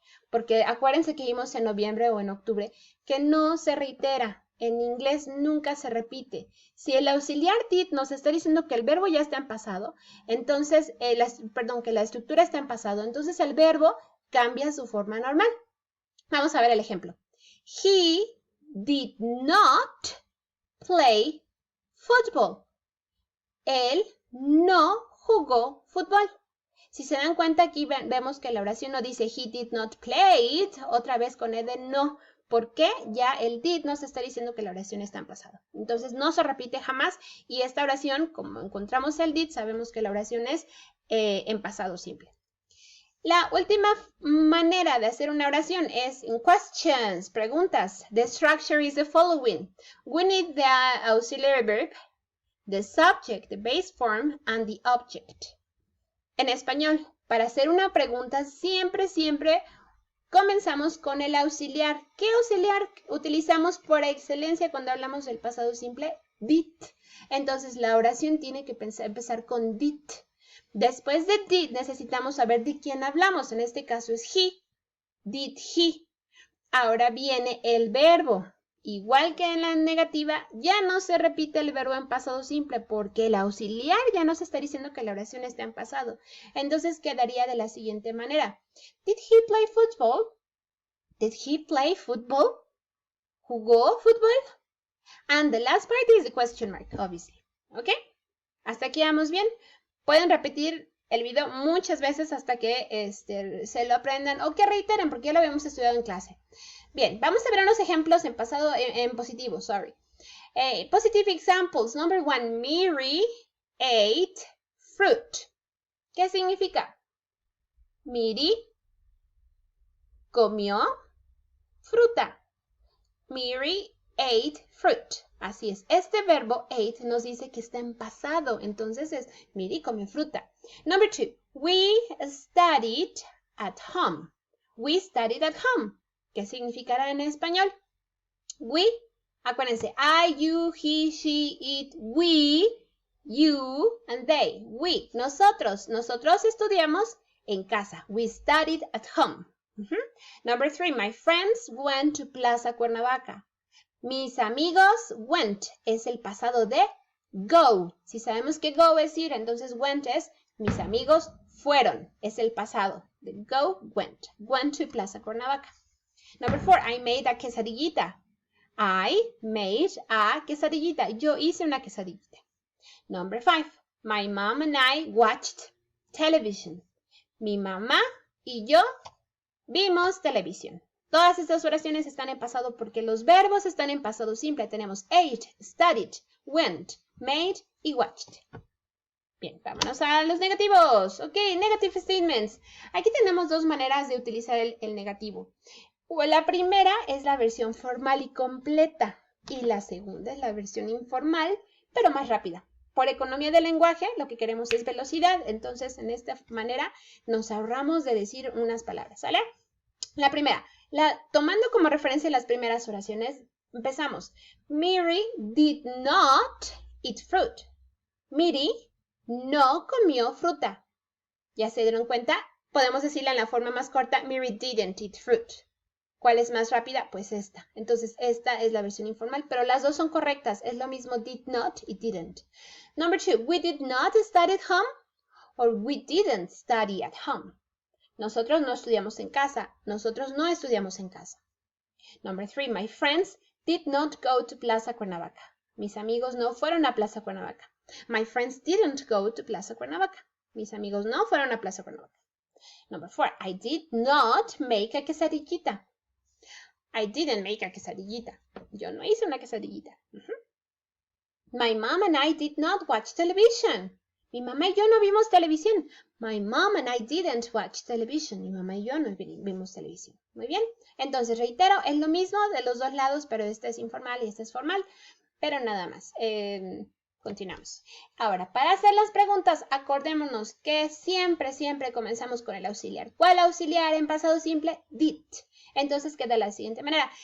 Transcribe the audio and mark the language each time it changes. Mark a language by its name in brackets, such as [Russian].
[Spanish] Porque acuérdense que vimos en noviembre o en octubre que no se reitera. En inglés nunca se repite. Si el auxiliar did nos está diciendo que el verbo ya está en pasado, entonces, que la estructura está en pasado, entonces el verbo cambia su forma normal. Vamos a ver el ejemplo. [English] He did not play football. [Spanish] Él no jugó fútbol. Si se dan cuenta aquí vemos que la oración no dice [English] he did not play it, [Spanish] otra vez con ed no. ¿Por qué? Ya el did nos está diciendo que la oración está en pasado. Entonces no se repite jamás y esta oración, como encontramos el did, sabemos que la oración es en pasado simple. La última manera de hacer una oración es [English] in questions, [Spanish] preguntas. [English] The structure is the following. We need the auxiliary verb, the subject, the base form, and the object. [Spanish] En español, para hacer una pregunta, siempre comenzamos con el auxiliar. ¿Qué auxiliar utilizamos por excelencia cuando hablamos del pasado simple? Did. Entonces, la oración tiene que empezar con did. Después de did, necesitamos saber de quién hablamos. En este caso es he. [English] Did he. [Spanish] Ahora viene el verbo. Igual que en la negativa, ya no se repite el verbo en pasado simple porque el auxiliar ya nos está diciendo que la oración está en pasado. Entonces quedaría de la siguiente manera. [English] Did he play football? Did he play football? [Spanish] ¿Jugó fútbol? [English] And the last part is the question mark, obviously. [Spanish] ¿Ok? ¿Hasta aquí vamos bien? Pueden repetir el video muchas veces hasta que se lo aprendan o que reiteren porque ya lo habíamos estudiado en clase. Bien, vamos a ver unos ejemplos en pasado, en positivo, sorry. [English] Positive examples. Number 1, Mary ate fruit. [Spanish] ¿Qué significa? Mary comió fruta. [English] Mary ate fruit. [Spanish] Así es. Este verbo ate nos dice que está en pasado. Entonces es Mary comió fruta. [English] Number 2, we studied at home. We studied at home. [Spanish] ¿Qué significará en español? We, acuérdense, [English] I, you, he, she, it, we, you, and they. [Spanish] We, nosotros estudiamos en casa. [English] We studied at home. Number 3, my friends went to Plaza Cuernavaca. [Spanish] Mis amigos went es el pasado de go. Si sabemos que go es ir, entonces went es mis amigos fueron. Es el pasado de go, went. [English] Went to Plaza Cuernavaca. Number 4, I made a quesadillita. I made a quesadillita. [Spanish] Yo hice una quesadillita. [English] Number 5, my mom and I watched television. [Spanish] Mi mamá y yo vimos televisión. Todas estas oraciones están en pasado porque los verbos están en pasado simple. Tenemos ate, studied, went, made y watched. Bien, vámonos a los negativos. Ok, [English] negative statements. [Spanish] Aquí tenemos dos maneras de utilizar el negativo. La primera es la versión formal y completa y la segunda es la versión informal, pero más rápida. Por economía del lenguaje, lo que queremos es velocidad, entonces en esta manera nos ahorramos de decir unas palabras, ¿sale? La primera, tomando como referencia las primeras oraciones, empezamos. [English] Mary did not eat fruit. [Spanish] Mary no comió fruta. ¿Ya se dieron cuenta? Podemos decirla en la forma más corta, [English] Mary didn't eat fruit. [Spanish] ¿Cuál es más rápida? Pues esta. Entonces, esta es la versión informal, pero las dos son correctas. Es lo mismo did not y didn't. [English] Number 2, we did not study at home or we didn't study at home. [Spanish] Nosotros no estudiamos en casa. Nosotros no estudiamos en casa. [English] Number 3, my friends did not go to Plaza Cuernavaca. [Spanish] Mis amigos no fueron a Plaza Cuernavaca. [English] My friends didn't go to Plaza Cuernavaca. [Spanish] Mis amigos no fueron a Plaza Cuernavaca. [English] Number 4, I did not make a quesadillita. I didn't make a quesadillita. [Spanish] Yo no hice una quesadillita. [English] My mom and I did not watch television. [Spanish] Mi mamá y yo no vimos televisión. [English] My mom and I didn't watch television. [Spanish] Mi mamá y yo no vimos televisión. Muy bien. Entonces, reitero, es lo mismo de los dos lados, pero este es informal y este es formal. Pero nada más. Continuamos. Ahora, para hacer las preguntas, acordémonos que siempre comenzamos con el auxiliar. ¿Cuál auxiliar en pasado simple? Did. Entonces queda de la siguiente manera.